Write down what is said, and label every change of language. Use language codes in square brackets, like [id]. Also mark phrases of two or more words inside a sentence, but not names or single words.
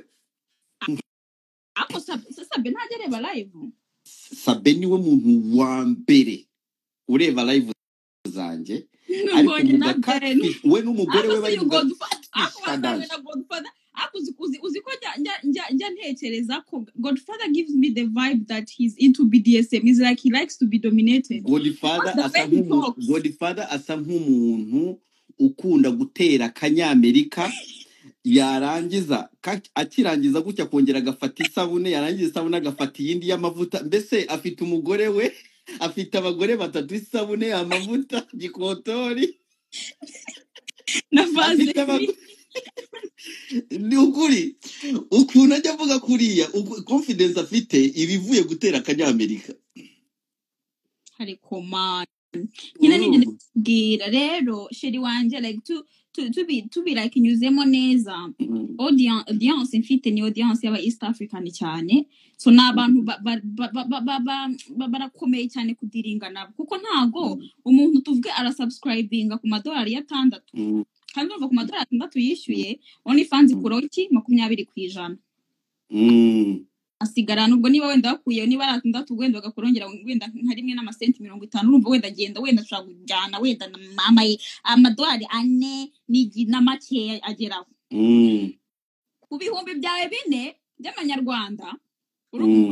[rw] Ako Sabe ntajya areba live. Sabe niwe muntu wa mbere ureba live zanjye. Ariko mu catfish we n'umugore we bari uzi ko njya ntekereza ko [en] Godfather gives me the vibe that he's into BDSM. He's like he likes to be dominated. [rw] Godfather asa nk'umuntu ukunda gutera kanyamerika, yarangiza akirangiza gutya kongera agafata isabune, yarangiza isabune agafata iyindi y'amavuta. Mbese afite umugore we, afite abagore batatu, isabune, amavuta, gikotori na vaze. Ni ukuri ukuntu ajya avuga kuriya confidence afite ibivuye gutera kanyamerika. Ariko man nyine nibwira rero sheri wanje [en] like to be like [rw] nyuzemo neza. Audience mfite ni audience y'aba East African cyane, so n'abantu barakomeye cyane kudiringa nabo, kuko ntago umuntu tuvuge ara subscribinga ku madolari ya 6 kandi uva ku madolari 6 yishyuye only fans kuroti 20%. Asigara nubwo niba wenda wakuye niba ari 6 wenda bagakurongera wenda nka rimwe n'amasenti 50, urumva wenda genda wenda ushaka kujyana wenda mama amadolari 4 n'igi na make ageraho ku bihumbi byawe 4 by'amanyarwanda.